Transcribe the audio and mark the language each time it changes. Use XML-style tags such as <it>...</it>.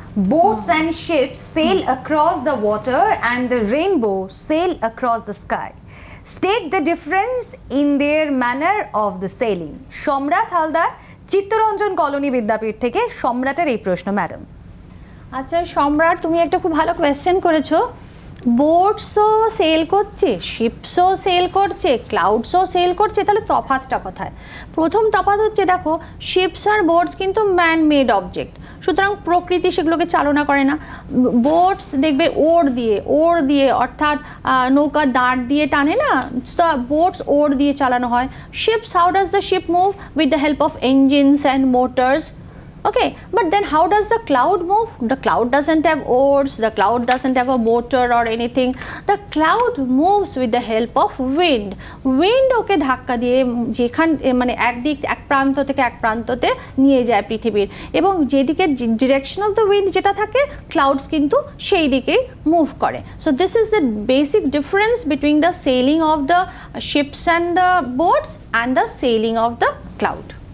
<en>Boats and ships sail across the water and the rainbow sail across the sky. State the difference in their manner of the sailing.</en> <bn>সম্রাট Haldar, Chittaranjan colony বিদ্যাপীঠ থেকে সম্রাটের এই প্রশ্ন madam. আচ্ছা সম্রাট, তুমি একটা খুব ভালো কোয়েশ্চেন করেছো। বোটসও সেল করছে, শিপসও সেল করছে, ক্লাউডসও সেল করছে, তাহলে তফাৎটা কোথায়? প্রথম তফাৎ হচ্ছে, দেখো শিপস আর বোটস কিন্তু ম্যান মেড অবজেক্ট, সুতরাং প্রকৃতি সেগুলোকে চালনা করে না। বোটস দেখবে ওর দিয়ে অর্থাৎ নৌকা দাঁড় দিয়ে টানে না, বোটস ওর দিয়ে চালানো হয়।</bn> <en>Ships, how does the ship move? With the help of engines and motors. Okay, but then how does the cloud move? The cloud doesn't have oars, the cloud doesn't have a motor or anything. The cloud moves with the help of wind.</en> <bn>Wind ওকে ধাক্কা দিয়ে মানে এক প্রান্ত থেকে এক প্রান্ততে নিয়ে যায় পৃথিবীর, এবং যেদিকে ডিরেকশন অফ দ্য উইন্ড যেটা থাকে, ক্লাউডস কিন্তু সেই দিকেই মুভ করে।</bn> <en>So this is the basic difference between the sailing of the ships and the boats and the sailing of the cloud.</en>